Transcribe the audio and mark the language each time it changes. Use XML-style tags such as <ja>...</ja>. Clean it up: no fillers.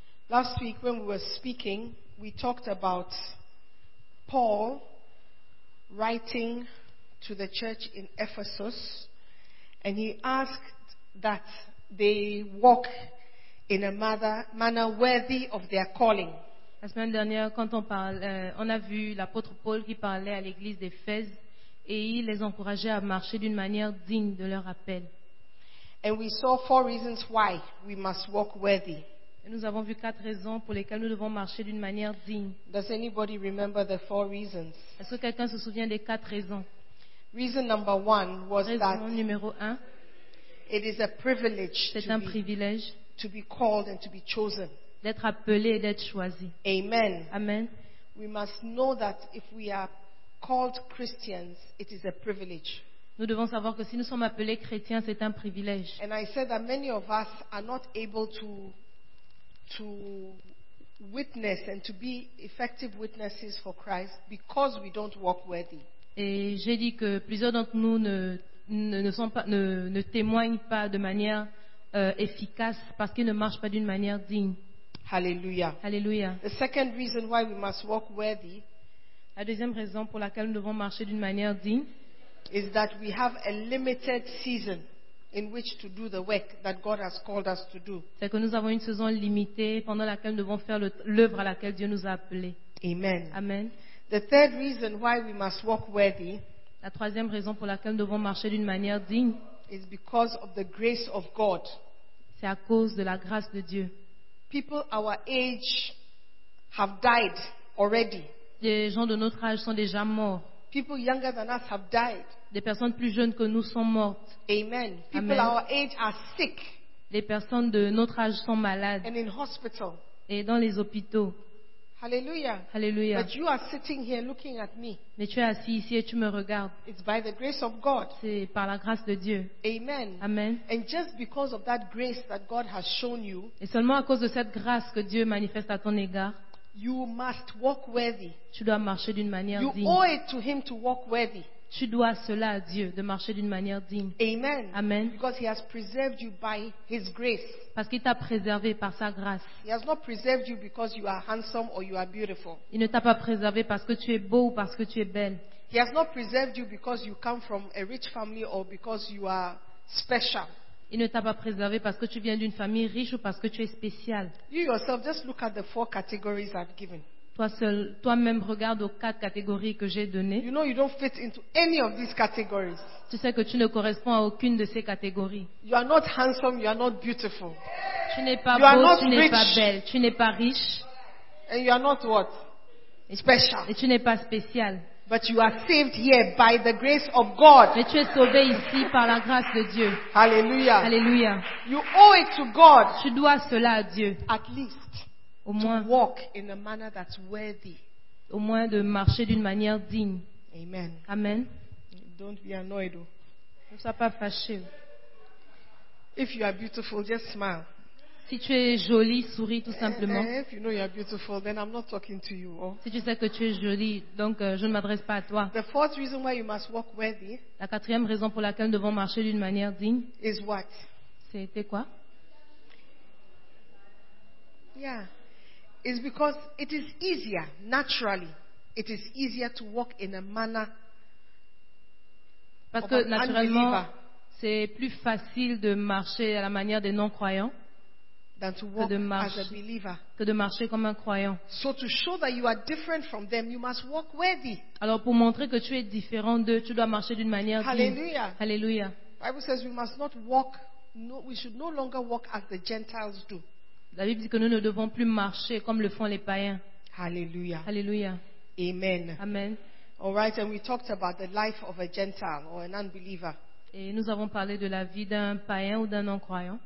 <en>Last week when we were speaking, we talked about Paul writing to the church in Ephesus, and he asked that they walk in a manner worthy of their calling.</en> <fr>La semaine dernière, quand on parle, on a vu l'apôtre Paul qui parlait à l'église d'Éphèse et il les encourageait à marcher d'une manière digne de leur appel.</fr> <en>And we saw four reasons why we must walk worthy.</en> <fr>Et nous avons vu quatre raisons pour lesquelles nous devons marcher d'une manière digne.</fr> <en>Does anybody remember the four reasons?</en> <fr>Est-ce que quelqu'un se souvient des quatre raisons?</fr> <en>Reason number one was</en> <fr>raison</fr> <en>that</en> <fr>numéro un,</fr> <en>it is a privilege to be called and to be chosen.</en> <fr>D'être appelé et d'être choisi.</fr> <en>Amen.</en> <fr>Amen.</fr> <en>We must know that if we are called Christians, it is a privilege.</en> <fr>Nous devons savoir que si nous sommes appelés chrétiens, c'est un privilège.</fr> <en>And I said that many of us are not able to witness and to be effective witnesses for Christ because we don't walk worthy.</en> <fr>Et j'ai dit que plusieurs d'entre nous ne témoignent pas de manière efficace parce qu'ils ne marchent pas d'une manière digne.</fr> <en>Hallelujah.</en> <fr>Hallelujah.</fr> <en>The second reason why we must walk worthy.</en> <fr>La deuxième raison pour laquelle nous devons marcher d'une manière digne</fr> <en>is that we have a limited season in which to do the work that God has called us to do.</en> <fr>C'est que nous avons une saison limitée pendant laquelle nous devons faire l'œuvre à laquelle Dieu nous a appelés.</fr> <en>Amen.</en> <fr>Amen.</fr> <en>The third reason why we must walk worthy.</en> <fr>La troisième raison pour laquelle nous devons marcher d'une manière digne</fr> <en>is because of the grace of God.</en> <fr>C'est à cause de la grâce de Dieu.</fr> <en>People our age have died already.</en> <fr>Des gens de notre âge sont déjà morts.</fr> <en>People younger than us have died.</en> <fr>Des personnes plus jeunes que nous sont mortes.</fr> <en>Amen. People</en> <fr>Amen.</fr> <en>Our age are sick.</en> <fr>Les personnes de notre âge sont malades.</fr> <en>And in hospital.</en> <fr>Et dans les hôpitaux.</fr> <en>Hallelujah.</en> <fr>Hallelujah.</fr> <en>But you are sitting here looking at me.</en> <fr>Mais tu es assis ici et tu me regardes.</fr> <en>It's by the grace of God.</en> <fr>C'est par la grâce de Dieu.</fr> <en>Amen.</en> <fr>Amen.</fr> <en>And just because of that grace that God has shown you.</en> <fr>Et seulement à cause de cette grâce que Dieu manifeste à ton égard.</fr> <en>You must walk worthy.</en> <fr>Tu dois marcher d'une manière</fr> <en>you</en> <fr>digne.</fr> <en>You owe it to Him to walk worthy.</en> <fr>Tu dois cela à Dieu de marcher d'une manière digne.</fr> <en>Amen.</en> <fr>Amen.</fr> <en>Because He has preserved you by His grace.</en> <fr>Parce qu'il t'a préservé par sa grâce.</fr> <en>He has not preserved you because you are handsome or you are beautiful.</en> <fr>Il ne t'a pas préservé parce que tu es beau ou parce que tu es belle.</fr> <en>He has not preserved you because you come from a rich family or because you are special.</en> <fr>Il ne t'a pas préservé parce que tu viens d'une famille riche ou parce que tu es spécial.</fr> <en>You yourself just look at the four categories I've given.</en> <fr>Toi-même regarde aux quatre catégories que j'ai données.</fr> <en>You know you don't fit into any of these categories.</en> <fr>Tu sais que tu ne corresponds à aucune de ces catégories.</fr> <en>You are not handsome, you are not beautiful.</en> <fr>Tu n'es pas beau, tu n'es pas belle, tu n'es pas riche.</fr> <en>And you are not what? Special.</en> <fr>Et tu n'es pas spécial.</fr> <en>But you are saved here by the grace of God.</en> <fr>Mais tu es sauvé ici par la grâce de Dieu.</fr> <en>Hallelujah.</en> <fr>Hallelujah.</fr> <en>You owe it to God.</en> <fr>Tu dois cela à Dieu.</fr> <en>At least.</en> <fr>Au moins.</fr> <en>To walk in a manner that's worthy.</en> <fr>Au moins de marcher d'une manière digne.</fr> <en>Amen.</en> <fr>Amen.</fr> <en>Don't be annoyed.</en> <fr>Ne sois pas fâché.</fr> <en>If you are beautiful, just smile.</en> <fr>Si tu es jolie, souris tout simplement.</fr> <en>If you know you are beautiful, then I'm not talking to you.</en> <fr>Si tu sais que tu es jolie, donc je ne m'adresse pas à toi.</fr> <en>The fourth reason why you must walk worthy.</en> <fr>La quatrième raison pour laquelle nous devons marcher d'une manière digne.</fr> <en>Is what?</en> <fr>C'était quoi?</fr> <en>Yeah. It's because it is easier, naturally. It is easier to walk in a manner.</en> <fr>Parce que naturellement, c'est plus facile de marcher à la manière des non-croyants.</fr> <en>Than to walk as a believer.</en> <fr>Que de marcher comme un croyant.</fr> <en>So to show that you are different from them, you must walk worthy.</en> <fr>Alors pour montrer que tu es différent d'eux, tu dois marcher d'une manière digne.</fr> <en>Hallelujah.</en> <fr>Hallelujah.</fr> <en>Bible says we must not walk. No, we should no longer walk as the Gentiles do.</en> <fr>La Bible dit que nous ne devons plus marcher comme le font les païens.</fr> <en>Hallelujah.</en> <fr>Hallelujah.</fr> <en>Amen.</en> <fr>Amen.</fr> <en>All right, and we talked about the life of a Gentile or an unbeliever.</en> <fr>Et nous avons parlé de la vie d'un païen ou d'un non-croyant.</fr>